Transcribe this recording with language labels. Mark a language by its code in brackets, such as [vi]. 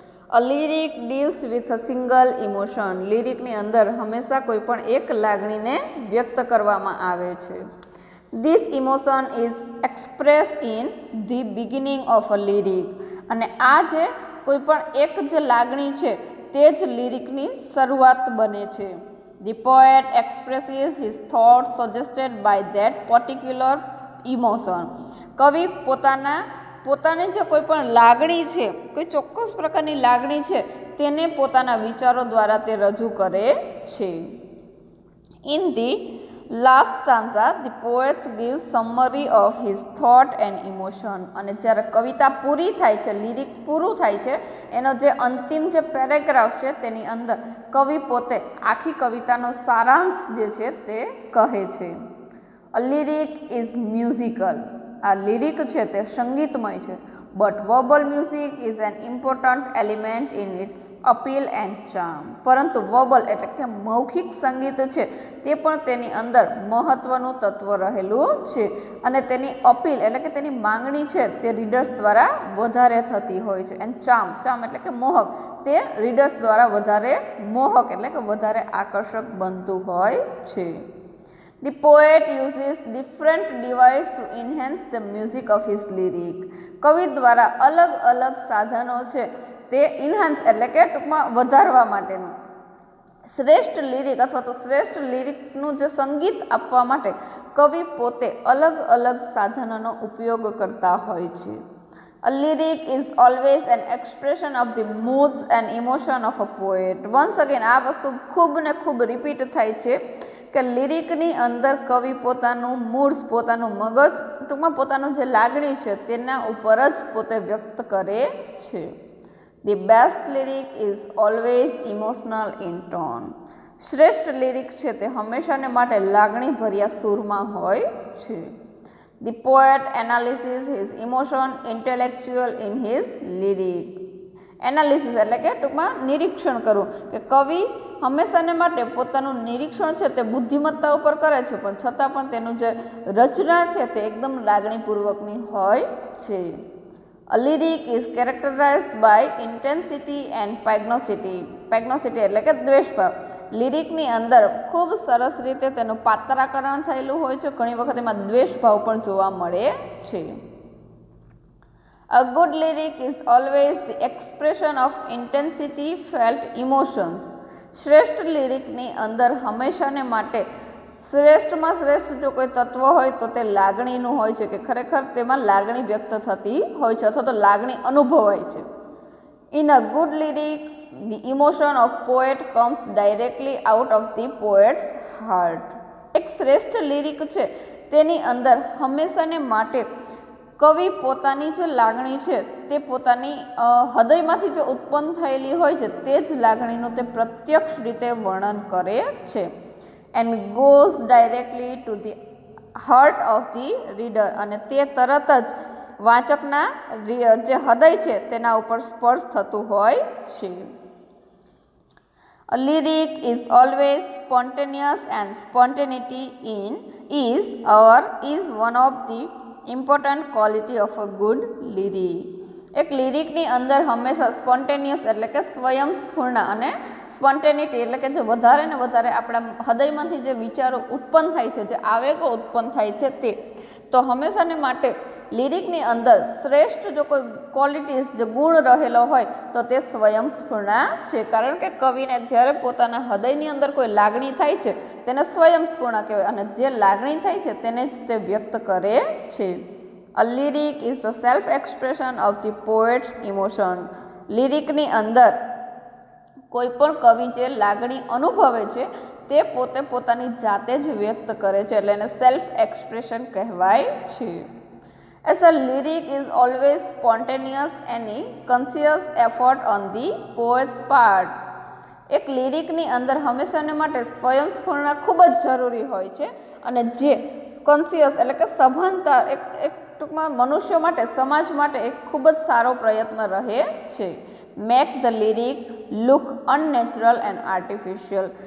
[en] A lyric deals with a single emotion. [gu] લિરિકની અંદર હંમેશા કોઈ પણ એક લાગણીને વ્યક્ત કરવામાં આવે છે. [en] This emotion is express in the beginning of a lyric. [gu] અને આ જે કોઈ પણ એક જે લાગણી છે તે જ લિરિકની શરૂઆત બને છે. [en] The poet expresses his thoughts suggested by that particular emotion. [gu] કવિ પોતાની જે કોઈ પણ લાગણી છે, કોઈ ચોક્કસ પ્રકારની લાગણી છે તેને પોતાના વિચારો દ્વારા તે રજૂ કરે છે. [en] In the last stanza, the poet gives summary of his thought and emotion. [gu] અને જ્યારે કવિતા પૂરી થાય છે, લિરિક પૂરું થાય છે, એનો જે અંતિમ જે પેરેગ્રાફ છે તેની અંદર કવિ પોતે આખી કવિતાનો સારાંશ જે છે તે કહે છે. [en] A lyric is musical. [gu] આ લિરિક છે તે સંગીતમય છે. [en] But verbal music is an important element in its appeal and charm. [gu] પરંતુ વર્બલ એટલે કે મૌખિક સંગીત છે તે પણ તેની અંદર મહત્વનું તત્વ રહેલું છે. અને તેની અપીલ એટલે કે તેની માંગણી છે તે રીડર્સ દ્વારા વધારે થતી હોય છે. એન્ડ ચાર્મ એટલે કે મોહક, તે રીડર્સ દ્વારા વધારે મોહક એટલે કે વધારે આકર્ષક બનતું હોય છે. [en] The poet uses different devices to enhance the music of his lyric. [gu] કવિ દ્વારા અલગ અલગ સાધનો છે તે ઇન્હાન્સ એટલે કે ટૂંકમાં વધારવા માટેનું, શ્રેષ્ઠ લિરિક અથવા તો શ્રેષ્ઠ લિરિકનું જે સંગીત આપવા માટે કવિ પોતે અલગ અલગ સાધનોનો ઉપયોગ કરતા હોય છે. [en] A lyric is always an expression of the moods and emotion of a poet. Once again [gu] આ વસ્તુ ખૂબ ને ખૂબ રિપીટ થાય છે કે લિરિકની અંદર કવિ પોતાનું મૂડ્સ, પોતાનું મગજ, ટૂંકમાં પોતાનું જે લાગણી છે તેના ઉપર જ પોતે વ્યક્ત કરે છે. [en] The best lyric is always emotional in tone. [gu] શ્રેષ્ઠ લિરિક છે તે હંમેશાને માટે લાગણી ભર્યા સૂરમાં હોય છે. [en] The poet analyzes his emotion intellectual in his lyric. [gu] Analysis એટલે કે ટૂંકમાં નિરીક્ષણ કરવું, કે કવિ હંમેશાને માટે પોતાનું નિરીક્ષણ છે તે બુદ્ધિમત્તા ઉપર કરે છે, પણ છતાં પણ તેનું જે રચના છે તે એકદમ લાગણીપૂર્વકની હોય છે. [en] A lyric is characterized by intensity and pugnacity. [gu] Pugnacity એટલે કે દ્વેષભાવ. લિરિકની અંદર ખૂબ સરસ રીતે તેનું પાત્રાકરણ થયેલું હોય છે, ઘણી વખત એમાં દ્વેષભાવ પણ જોવા મળે છે. [en] A good lyric is always the expression of intensity felt emotions. [gu] શ્રેષ્ઠ લિરિકની અંદર હંમેશાને માટે શ્રેષ્ઠમાં શ્રેષ્ઠ જો કોઈ તત્વ હોય તો તે લાગણીનું હોય છે, કે ખરેખર તેમાં લાગણી વ્યક્ત થતી હોય છે અથવા તો લાગણી અનુભવાય છે. [en] In a good lyric, the emotion of poet comes directly out of the poet's heart. [gu] એક શ્રેષ્ઠ લિરિક છે તેની અંદર હંમેશાને માટે કવિ પોતાની જે લાગણી છે તે પોતાની હૃદયમાંથી જે ઉત્પન્ન થયેલી હોય છે તે જ લાગણીનું તે પ્રત્યક્ષ રીતે વર્ણન કરે છે. [en] And goes directly to the heart of the reader. [gu] અને તે તરત જ વાચકના જે હૃદય છે તેના ઉપર સ્પર્શ થતું હોય છે. [en] A lyric is always spontaneous and spontaneity is one of the important quality of a good lyric. [gu] એક લિરિકની અંદર હંમેશા સ્પોન્ટેનિયસ એટલે કે સ્વયંસ્ફૂર્ણ અને સ્પોન્ટેનિટી એટલે કે જે વધારે ને વધારે આપણા હૃદયમાંથી જે વિચારો ઉત્પન્ન થાય છે, જે આવેગો ઉત્પન્ન થાય છે તે, તો હંમેશાને માટે લિરિકની અંદર શ્રેષ્ઠ જો કોઈ ક્વોલિટીઝ, જે ગુણ રહેલો હોય તો તે સ્વયંસ્ફૂર્ણ છે. કારણ કે કવિને જ્યારે પોતાના હૃદયની અંદર કોઈ લાગણી થાય છે તેને સ્વયંસ્ફૂર્ણ કહેવાય, અને જે લાગણી થાય છે તેને જ તે વ્યક્ત કરે છે. [en] A lyric is the self-expression of the poet's emotion. [gu] લિરિકની અંદર કોઈ પણ કવિ જે લાગણી અનુભવે છે તે પોતે પોતાની જાતે જ વ્યક્ત કરે છે, એટલે એને સેલ્ફ એક્સપ્રેશન કહેવાય છે. [en] As a lyric is always spontaneous and conscious effort on the poet's part. [gu] એક લિરિકની અંદર હંમેશાને માટે સ્વયંસ્ફૂર્ણ ખૂબ જ જરૂરી હોય છે, અને જે કોન્શિયસ એટલે કે સભાનતા એક ટૂંકમાં મનુષ્ય માટે, સમાજ માટે એક ખૂબ જ સારો પ્રયત્ન રહે છે. [en] Make the lyric look unnatural and artificial.